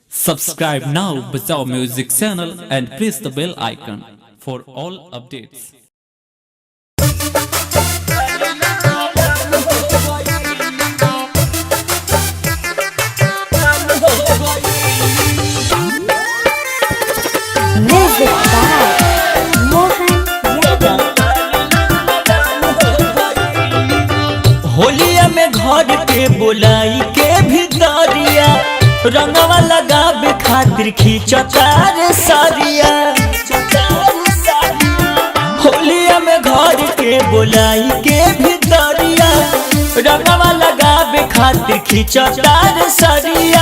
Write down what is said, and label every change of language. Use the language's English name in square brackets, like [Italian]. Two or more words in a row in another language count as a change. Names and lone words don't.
[English] Subscribe now Bajao Music channel and press the bell icon for all updates. Music by Mohan Yadav। [Bhojpuri] होलिया में घर के बोलाई के भितरिया रंगवा लगावे खातिर खींचतार सारिया। होलिया में घर के बोलाई के भितरिया रंगवा लगावे खातिर खींचतार सारिया।